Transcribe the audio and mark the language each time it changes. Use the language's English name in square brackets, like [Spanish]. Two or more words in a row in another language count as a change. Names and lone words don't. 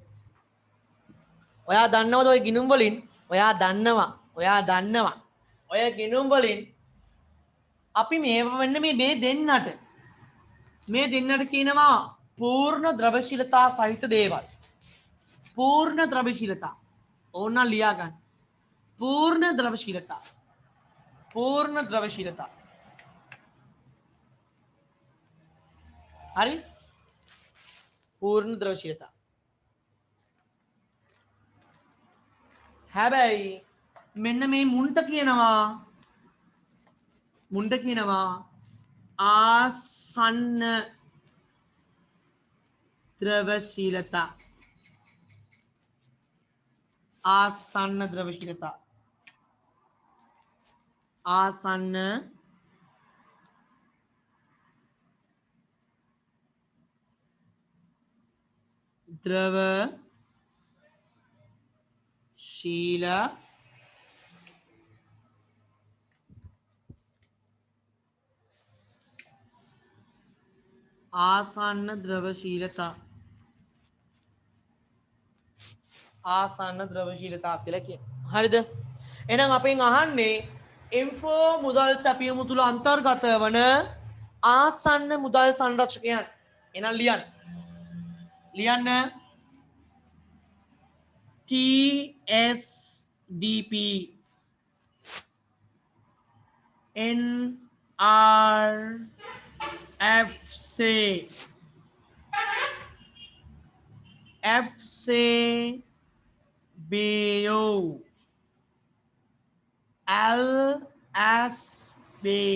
[Sinhala] ඔය ගිණුම් වලින් ඔයා දන්නවා ඔය ගිණුම් වලින් අපි මෙන්න මේ දෙන්නට කියනවා පූර්ණ ද්‍රවශීලතා සහිත දේවල් පූර්ණ ද්‍රවශීලතා ඕන ලියා ගන්න පූර්ණ ද්‍රවශීලතා හරි පූර්ණ ද්‍රවශීලතා හැබැයි මෙන්න මේ මුන්ට කියනවා ආසන්න ද්‍රවශීලතා ආසන්න ද්‍රවශීලතා ආසන්න ද්‍රවශීල ආසන්න ද්‍රවශීලතා ආසන්න ද්‍රවශීලතාව කියලා කියනවා. හරිද? එහෙනම් අපෙන් අහන්නේ M4 මුදල් සැපයීම තුල අන්තර්ගත වන ආසන්න මුදල් සංරක්ෂකයන්. එහෙනම් ලියන්න TSDP NRFC FC BO LSB